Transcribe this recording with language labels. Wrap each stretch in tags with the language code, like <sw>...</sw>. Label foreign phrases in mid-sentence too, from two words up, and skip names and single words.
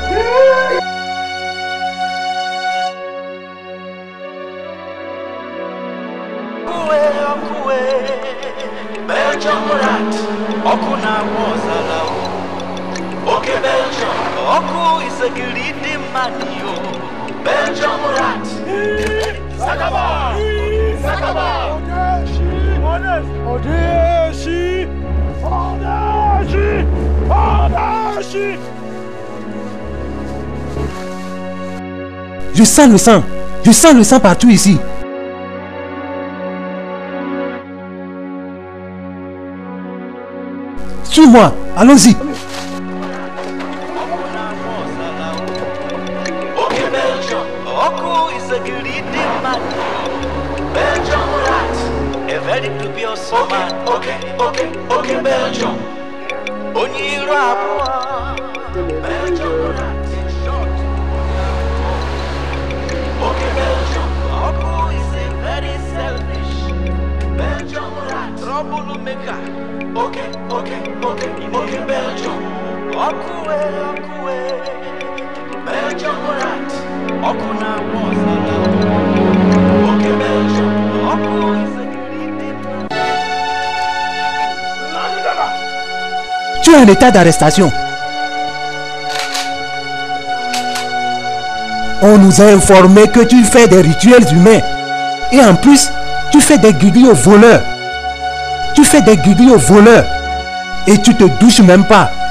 <en>Belgium rat, Okuna Mozalao. Okay, Belgium, Oku is a greedy manio. Belgium rat. Sakaba! Sakaba! Odeshi! Odeshi! Odeshi!</en> <fr>Je sens le sang. Je sens le sang partout ici. Suis-moi, allons-y.</fr> <en>Okay, Belgium, Oku is a greedy manio. Belgium rat, a very dubious man. Okay, Belgium. Onyira Belgium rat, in short. Okay, Belgium, Oku is a very selfish. Belgium rat, troublemaker. Okay, Belgium. Oku. Belgium rat, Oku na Mozala. Okay, Belgium, Oku is a greedy man.</en> <fr>Tu es en état d'arrestation. On nous a informé que tu fais des rituels humains. Et en plus, tu fais des guides aux voleurs. Tu fais des guides aux voleurs. Et tu te douches même pas.</fr>